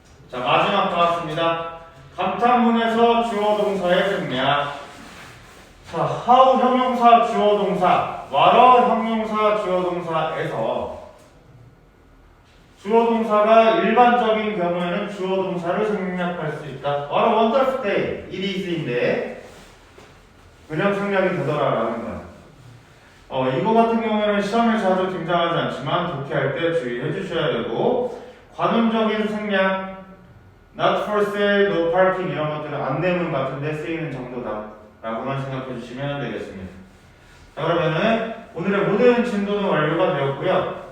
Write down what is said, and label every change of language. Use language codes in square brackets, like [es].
[ko] 자, 마지막 나왔습니다. 감탄문에서 주어 동사의 생략. 자, how 형용사 주어 동사, what 형용사 주어 동사에서 주어 동사가 일반적인 경우에는 주어 동사를 생략할 수 있다. [en] What a wonderful day, it is인데 [ko] 그냥 생략이 되더라라는 거야. 이거 같은 경우에는 시험에 자주 등장하지 않지만 독해할 때 주의해 주셔야 되고, 관용적인 생략 [en] not for sale, no parking [ko] 이런 것들은 안내문 같은 데 쓰이는 정도다 라고만 생각해 주시면 되겠습니다. 자, 그러면은 오늘의 모든 진도는 완료가 되었고요.